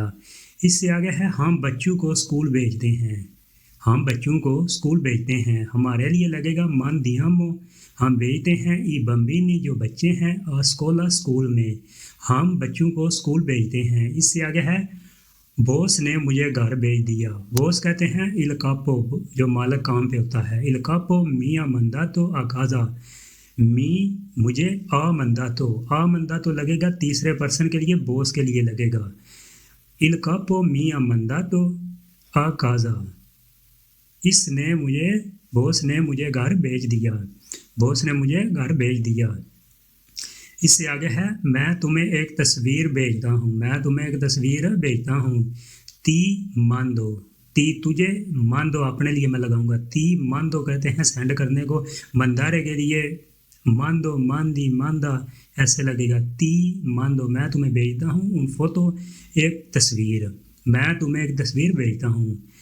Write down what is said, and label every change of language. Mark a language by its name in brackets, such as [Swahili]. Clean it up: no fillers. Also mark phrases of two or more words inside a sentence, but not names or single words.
[Urdu] اس سے آگے ہے ہم بچوں کو اسکول بھیجتے ہیں، ہم بچوں کو اسکول بھیجتے ہیں، ہمارے لیے لگے گا مان دیامو ہم بھیجتے ہیں، [Italian] i bambini [Urdu] جو بچے ہیں، اسکولا اسکول میں، ہم بچوں کو اسکول بھیجتے ہیں۔ اس سے آگے ہے بوس نے مجھے گھر بھیج دیا، بوس کہتے ہیں [Italian] il capo [Urdu] جو مالک کام پہ ہوتا ہے، [Italian] il capo mi ha mandato a casa، [Urdu] می مجھے، [Italian] ha mandato [Urdu] لگے گا تیسرے پرسن کے لیے، بوس کے لیے لگے گا، [Italian] il capo mi ha mandato a casa [Urdu] بوس نے مجھے گھر بھیج دیا، بوس نے مجھے گھر بھیج دیا۔ اس سے آگے ہے میں تمہیں ایک تصویر بھیجتا ہوں، میں تمہیں ایک تصویر بھیجتا ہوں، [Italian] ti mando, [Urdu] تی تجھے، ماندو اپنے لیے میں لگاؤں گا، [Italian] ti mando [Urdu] کہتے ہیں سینڈ کرنے کو، مندارے کے لیے ماندو، ماندی، ماندا ایسے لگے گا [Italian] ti mando [Urdu] میں تمہیں بھیجتا ہوں ان فوٹو ایک تصویر، میں تمہیں ایک تصویر بھیجتا ہوں۔